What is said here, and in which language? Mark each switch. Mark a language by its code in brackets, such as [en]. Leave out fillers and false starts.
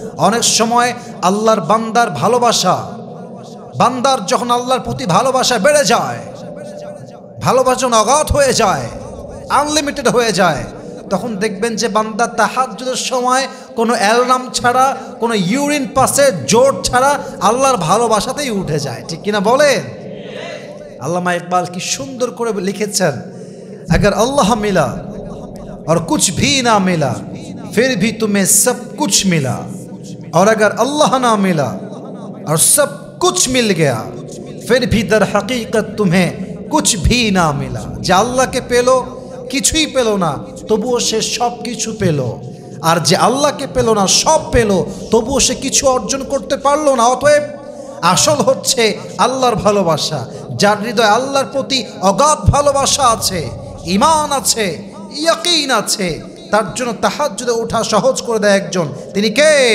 [bn] অনেক সময় আল্লাহর বান্দার ভালোবাসা, বান্দার যখন আল্লাহর প্রতি ভালোবাসা বেড়ে যায়, ভালোবাসা অগাধ হয়ে যায়, আনলিমিটেড হয়ে যায়, তখন দেখবেন যে বান্দা তাহাজ্জুদের সময় কোনো অ্যালার্ম ছাড়া, কোনো ইউরিন পাসের জোর ছাড়া আল্লাহর ভালোবাসাতেই উঠে যায়। ঠিক কিনা বলেন? আল্লামা ইকবাল কি সুন্দর করে লিখেছেন, [hi] अगर अल्लाह मिला और कुछ भी ना मिला फिर भी तुम्हें सब कुछ मिला, और अगर अल्लाह ना मिला और सब कुछ मिल गया फिर भी दर हकीकत तुम्हें कुछ भी ना मिला। [bn] যে আল্লাহকে পেল কিছুই পেল না তবুও সে সব কিছু পেল, আর যে আল্লাহকে পেল না সব পেল তবুও সে কিছু অর্জন করতে পারলো না। অতএব আসল হচ্ছে আল্লাহর ভালোবাসা। যার হৃদয়ে আল্লাহর প্রতি অগাধ ভালোবাসা আছে, ঈমান আছে, ইয়াকিন আছে, তার জন্য তাহাজ্জুদে ওঠা সহজ করে দেয় একজন, তিনি কে?